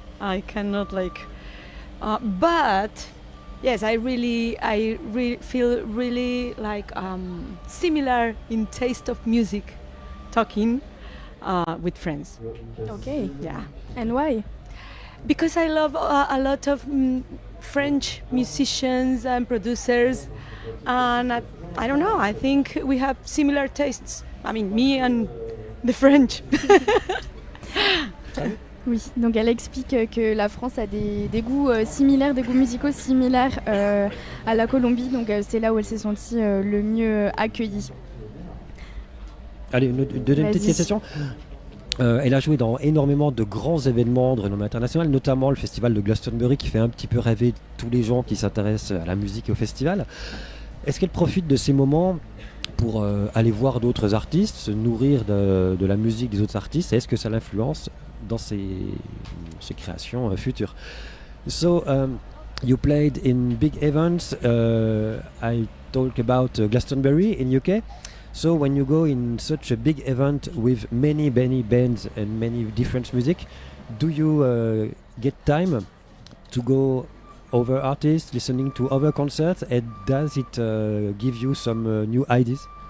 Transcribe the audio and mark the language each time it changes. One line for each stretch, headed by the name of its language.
English: I cannot but yes, I really feel really like similar in taste of music, talking with friends. Okay. Yeah. And why? Because I love a lot of French musicians and producers, and I don't know. I think we have similar tastes. I mean, me and the French.
French: Oui, donc elle explique que la France a des goûts similaires, des goûts musicaux similaires à la Colombie, donc c'est là où elle s'est sentie le mieux accueillie. Allez, une deuxième petite question. Elle a joué dans énormément de grands événements de renommée internationale, notamment le festival de Glastonbury qui fait un petit peu rêver tous les gens qui s'intéressent à la musique et au festival. Est-ce qu'elle profite de ces moments pour aller voir d'autres artistes, se nourrir de la musique des autres artistes, et est-ce que ça l'influence dans ses créations futures?
English: So, you played in big events. I talk about Glastonbury in UK. So when you go in such a big event with many bands and many different music, do you get time to go over artists, listening to other concerts, and does it give you some new ideas?